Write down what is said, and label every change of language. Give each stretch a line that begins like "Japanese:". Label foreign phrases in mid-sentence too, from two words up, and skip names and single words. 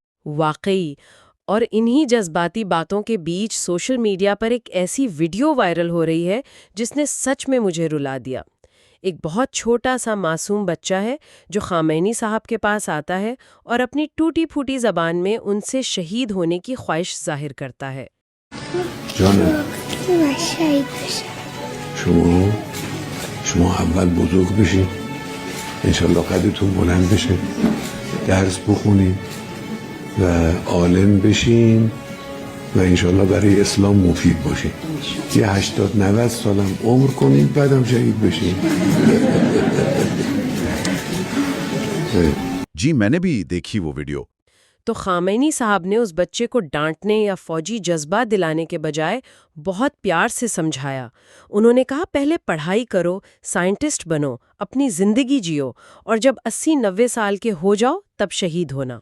Urdu: واقعی، اور انہی جذباتی باتوں کے بیچ سوشل میڈیا پر ایک ایسی ویڈیو وائرل ہو رہی ہے جس نے سچ میں مجھے رلا دیا۔ ایک بہت چھوٹا سا معصوم بچہ ہے جو خامنئی صاحب کے پاس آتا ہے اور اپنی ٹوٹی پھوٹی زبان میں ان سے شہید ہونے کی خواہش ظاہر کرتا ہے.
Persian: شما اول بزرگ بشین، انشالله قدرتون بلند بشه، درس بخونین و عالم بشین و انشالله برای اسلام مفید باشین. یه 80-90 سالم عمر کنین بعدم شهید بشین.
Urdu: جی میں نے بھی دیکھی وہ ویڈیو. تو خامنئی صاحب نے اس بچے کو ڈانٹنے یا فوجی جذبہ دلانے کے بجائے بہت پیار سے سمجھایا. انہوں نے کہا پہلے پڑھائی کرو، سائنٹسٹ بنو، اپنی زندگی جیو، اور جب 80-90 سال کے ہو جاؤ تب شہید ہونا.